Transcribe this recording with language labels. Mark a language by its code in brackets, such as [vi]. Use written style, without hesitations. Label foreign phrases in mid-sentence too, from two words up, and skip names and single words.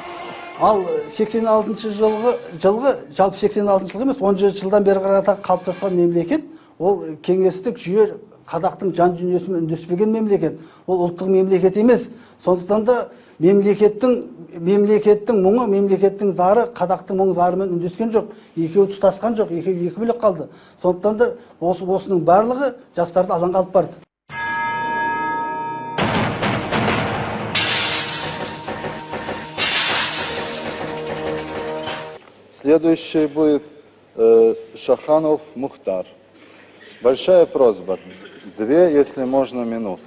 [kk] Ал 86 жылғы, жалпы 86 жылғы емес, 17 жылдан бері қарата қалыптасқан мемлекет, ол кеңестік жүйе қазақтың жан дүниесімен үндеспеген мемлекет. Ол ұлттық мемлекет емес. Сондықтан да мемлекеттің мұңы, мемлекеттің зары қазақтың мұң зарымен үндескен жоқ. Екеуі тұтасқан жоқ, екеуі екі бөлек қалды. Сондықтан да осының барлығы жастарды алаңға алып барды. [ru] Следующий будет Шаханов Мухтар. Большая просьба. 2, если можно, минуты.